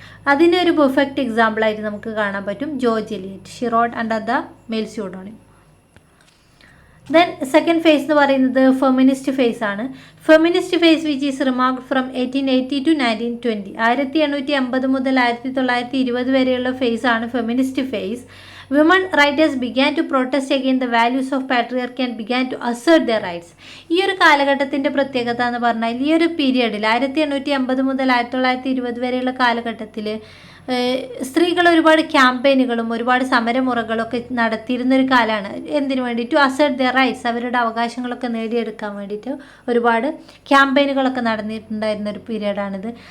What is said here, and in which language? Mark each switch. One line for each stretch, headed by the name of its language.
Malayalam: അതിനൊരു പെർഫെക്റ്റ് എക്സാമ്പിളായിട്ട് നമുക്ക് കാണാൻ പറ്റും George Eliot.
English: She wrote under the male pseudonym.
Malayalam: Then second phase എന്ന് പറയുന്നത് ഫെമിനിസ്റ്റ് ഫേസ് ആണ്.
English: Feminist phase which is remarked from 1880 to 1920.
Malayalam: 1880 മുതൽ 1920 വരെയുള്ള ഫേസ് ആണ് feminist face.
English: Women writers began to protest against the values of patriarchy and began to assert their rights.
Malayalam: ഈ ഒരു കാലഘട്ടത്തിൻ്റെ പ്രത്യേകത എന്ന് പറഞ്ഞാൽ ഈ ഒരു പീരിയഡിൽ 1880 മുതൽ 1920 വരെയുള്ള കാലഘട്ടത്തിൽ സ്ത്രീകൾ ഒരുപാട് ക്യാമ്പയിനുകളും ഒരുപാട് സമരമുറകളൊക്കെ നടത്തിയിരുന്നൊരു കാലമാണ്. എന്തിനു വേണ്ടി?
English: to assert their rights,
Malayalam: അവരുടെ അവകാശങ്ങളൊക്കെ നേടിയെടുക്കാൻ വേണ്ടിയിട്ട് ഒരുപാട് ക്യാമ്പയിനുകളൊക്കെ നടന്നിട്ടുണ്ടായിരുന്ന ഒരു പീരിയഡാണിത്.